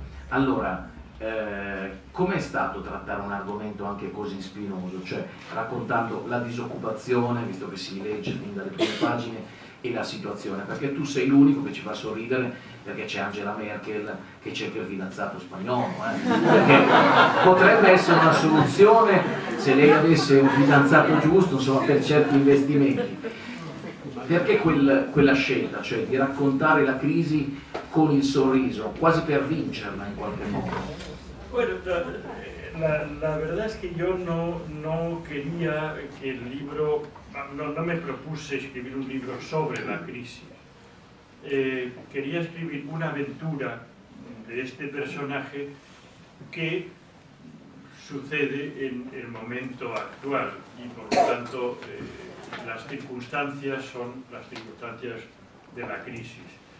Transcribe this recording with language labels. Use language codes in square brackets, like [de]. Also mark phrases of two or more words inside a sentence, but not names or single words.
[it] Allora, com'è stato trattare un argomento anche così spinoso, cioè raccontando la disoccupazione, visto che si legge fin dalle prime pagine, e la situazione, perché tu sei l'unico che ci fa sorridere, perché c'è Angela Merkel che cerca il fidanzato spagnolo, perché potrebbe essere una soluzione se lei avesse un fidanzato giusto, insomma, per certi investimenti. Perché quella scelta, cioè di raccontare la crisi con il sorriso, quasi per vincerla in qualche modo? [es] Bueno, la verdad es que yo no quería que el libro, no me propuse escribir un libro sobre la crisis. Quería escribir una aventura de este personaje que sucede en el momento actual y por lo tanto las circunstancias son las circunstancias de la crisis.